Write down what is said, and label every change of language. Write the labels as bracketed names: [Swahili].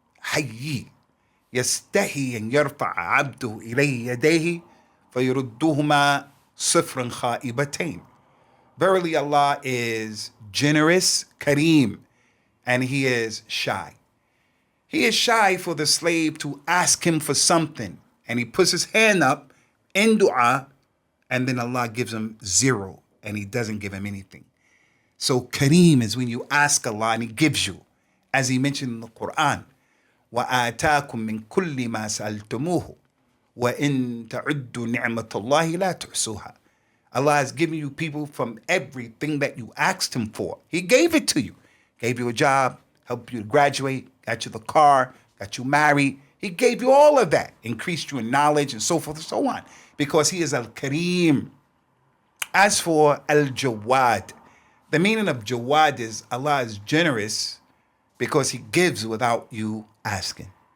[Arabic] حيي يستحي أن يرفع عبده إليه يديه فيردهما صفرا خائبتين. [English] Verily Allah is generous, Kareem, and He is shy. He is shy for the slave to ask Him for something, and he puts his hand up in dua, and then Allah gives him zero, and He doesn't give him anything. So Kareem is when you ask Allah and He gives you, as He mentioned in the Quran. [Arabic] وآتاكم من كل ما سألتموه وإن تعدوا نعمة الله لا تحصوها. [English] Allah has given you people from everything that you asked Him for. He gave it to you. Gave you a job, helped you to graduate, got you the car, got you married. He gave you all of that, increased you in knowledge and so forth and so on. Because He is Al-Kareem. As for Al-Jawad, the meaning of Jawad is Allah is generous because He gives without you asking.